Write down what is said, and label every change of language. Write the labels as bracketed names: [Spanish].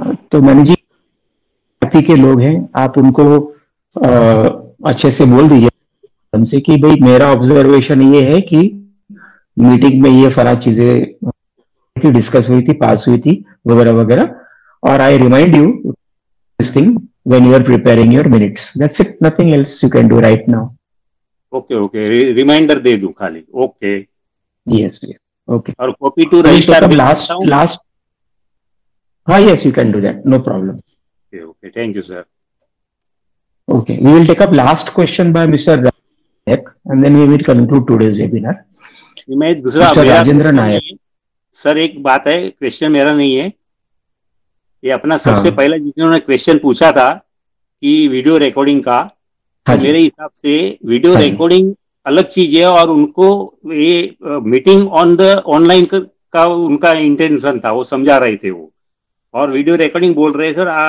[Hindi] तो managing committee के लोग हैं, आप उनको अच्छे से बोल दीजिए हमसे कि भाई मेरा ऑब्जर्वेशन ये है कि मीटिंग में ये फला चीजें डिस्कस हुई थी, पास हुई थी वगैरह वगैरह, और [English] I remind you this thing when you are preparing your minutes. That's it, nothing else you can do right now. [Hindi] Okay okay, reminder दे दूं खाली. [English] Okay, yes yes, okay. [Hindi] और कॉपी टू रजिस्टर [English] Last. हाँ, yes, you can do that, no problem. Okay okay, thank you sir. Okay, we will take up last question by Mr. Nayak and then we will conclude today's webinar. [Hindi] मैं दूसरा [English] Mr. Rajendra Nayak. [Hindi] Sir एक बात है, question मेरा नहीं है ये, अपना सबसे पहला जिन्होंने क्वेश्चन पूछा था कि वीडियो रिकॉर्डिंग का, तो मेरे हिसाब से वीडियो रिकॉर्डिंग अलग चीज है और उनको ये मीटिंग ऑन द ऑनलाइन का उनका इंटेंशन था, वो समझा रहे थे वो, और वीडियो रिकॉर्डिंग बोल रहे सर.